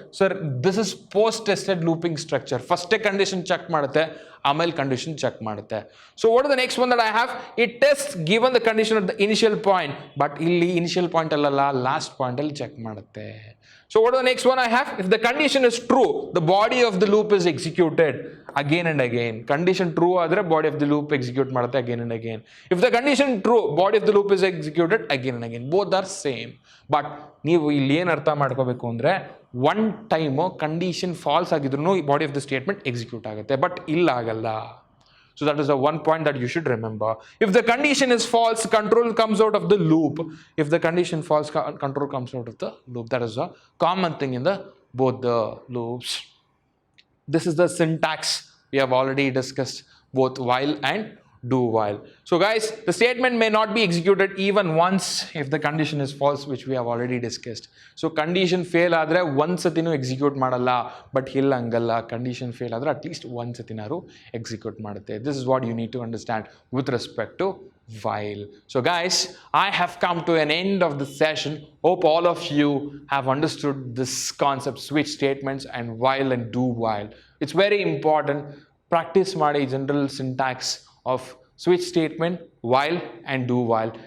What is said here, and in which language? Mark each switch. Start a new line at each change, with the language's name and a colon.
English: Sir, this is post-tested looping structure.
Kannada: First condition check ಮಾಡುತ್ತೆ, ಆಮೇಲೆ condition check ಮಾಡುತ್ತೆ.
English: So what is the next one that I have? It test given the condition at the initial point.
Kannada: But ಇಲ್ಲಿ initial point ಅಲ್ಲಲ್ಲ, last point ಅಲ್ಲಿ check ಮಾಡುತ್ತೆ.
English: So what is the next one I have? If the condition is true, the body of the loop is executed again and again. Condition true ಆದರೆ body of the loop execute ಮಾಡುತ್ತೆ again and again. If the condition true, body of the loop is executed again and again. Both are same.
Kannada: But ನೀವು ಇಲ್ಲಿ ಏನು ಅರ್ಥ ಮಾಡ್ಕೋಬೇಕು ಅಂದರೆ, one time condition falls ಆಗಿದ್ರು body of the statement execute ಆಗುತ್ತೆ, but ಇಲ್ಲ ಆಗಲ್ಲ.
English: So that is the one point that you should remember. If the condition is false, control comes out of the loop. If the condition false, control comes out of the loop. That is a common thing in the both the loops. This is the syntax we have already discussed, both while and do while. So guys, the statement may not be executed even once if the condition is false, which we have already discussed.
Kannada: So condition fail ಆದರೆ ಒಂದು ಸತಿನೂ execute ಮಾಡಲ್ಲ, but ಇಲ್ಲ ಹಂಗಲ್ಲ, condition fail ಆದರೆ at least ಒಂದು ಸತಿನಾರು execute ಮಾಡುತ್ತೆ.
English: This is what you need to understand with respect to while. So guys, I have come to an end of the session. Hope all of you have understood this concept, switch statements and while and do while. It's very important. Practice ಮಾಡಿ general syntax of switch statement, while and do while.